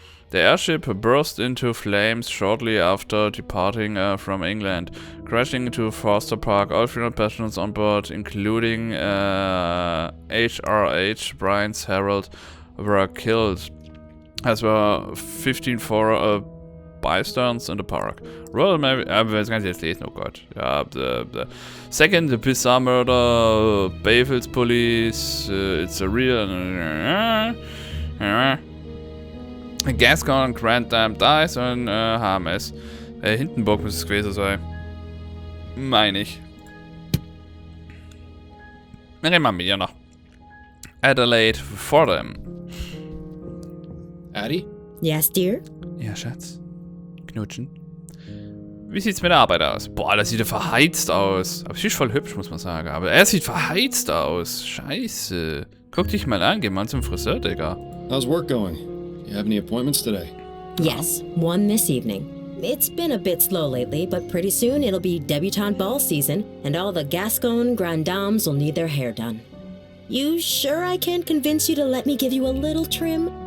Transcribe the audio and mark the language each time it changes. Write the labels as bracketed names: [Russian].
[English] The airship burst into flames shortly after departing from England, crashing into Forster Park. All 300 passengers on board, including HRH Bryant's Herald, were killed, as were 15 bystanders in the park. [German] Royal Navy, das kann ich jetzt lesen, oh Gott. [English] Ja, the second, the bizarre murder, Bayfields Police, it's a real... [German] Gascon, Grand Dam Dice und HMS. Hindenburg muss es gewesen sein. Meine ich. Wir reden mal mit ihr noch. [English] Adelaide Fordham. Addie? Yes, dear? [German] Ja, Schatz. Knutschen. Wie sieht's mit der Arbeit aus? Boah, das sieht ja verheizt aus. Aber sie ist voll hübsch, muss man sagen. Aber er sieht verheizt aus. Scheiße. Guck dich mal an, geh mal zum Friseur, Digga. [English] How's work going? You have any appointments today? Yes, one this evening. It's been a bit slow lately, but pretty soon it'll be debutante ball season, and all the Gascon grand dames will need their hair done. You sure I can't convince you to let me give you a little trim?